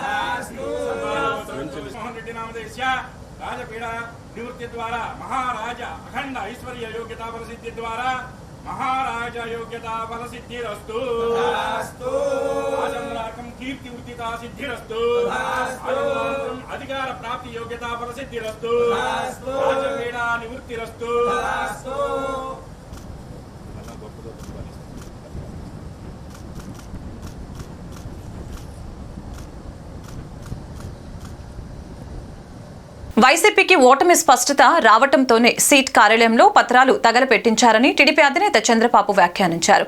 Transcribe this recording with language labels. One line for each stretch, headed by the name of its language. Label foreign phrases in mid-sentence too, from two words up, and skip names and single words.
Sanskrit: मोहन रेड्डी नामधेयस्य राजपीड़ा निवृत्ति द्वारा महाराज अखंड ऐश्वर्य योग्यता फल सिद्धि द्वारा महाराज योग्यता फल सिद्धिरस्तु आचंद्राकं कीर्ति उर्जिता सिद्धिरस्तु अधिकार प्राप्ति योग्यता फल सिद्धिरस्तु राजपीड़ा निवृत्तिरस्तु
Telugu: వైసీపీకి ఓటమి స్పష్టత రావటంతోనే సీట్ కార్యాలయంలో పత్రాలు తగలపెట్టించారని టీడీపీ అధినేత చంద్రబాబు వ్యాఖ్యానించారు.